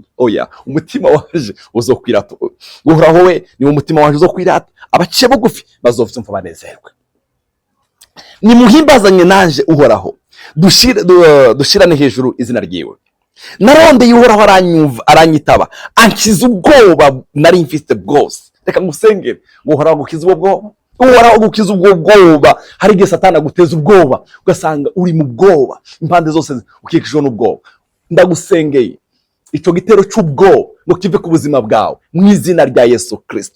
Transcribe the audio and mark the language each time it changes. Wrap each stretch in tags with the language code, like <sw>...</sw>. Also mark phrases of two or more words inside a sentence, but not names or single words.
<rn>Oya, umutima wanje uzokwirata. Uhoraho we ni umutima wanje uzokwirata. Abaciye bugufi bazosumva banezerwe. Ni muhimbazanye nanje Uhoraho. Dushirane hejuru izina ryiwe. Narondeye Uhoraho aranyitaba. Ankiza ubwoba nari mfite bwose. Reka ngusengere ngo Uhoraho agukize ubwoba. Uhoraho agukize ubwoba. Hari igihe Satani aguteza ubwoba ugasanga uri mu bwoba, impande zose ukikijwe n'ubwoba. Ndagusengeye ico gitero cy'ubwoba ngo kive ku buzima bwawe mu izina rya Yesu Kristo.</rn>